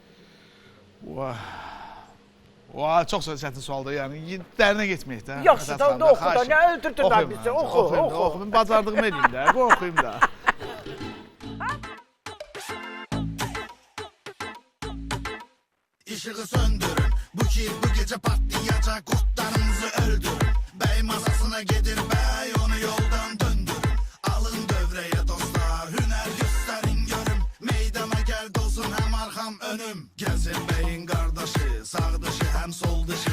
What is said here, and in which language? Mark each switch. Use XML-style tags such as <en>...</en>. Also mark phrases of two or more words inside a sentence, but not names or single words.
<az>Vay, çox çətin sualdır. Yəni dərinə getməyək də. Yoxsa da oxu da, nə öldürdün da bizi, oxu. Oxuyum, bacardığımı eləyim də, oxuyum da.</az> <tr>Işığı söndürün. Bu ki bu gece patlayacak, kurtlarınızı öldürün. Bey masasına gelir bey, onu yoldan döndürün. Alın dövreye dostlar, hüner gösterin görüm. Meydana gel dolsun hem arkam önüm. Gelsin beyin kardeşi, sağ dışı hem sol dışı.</tr>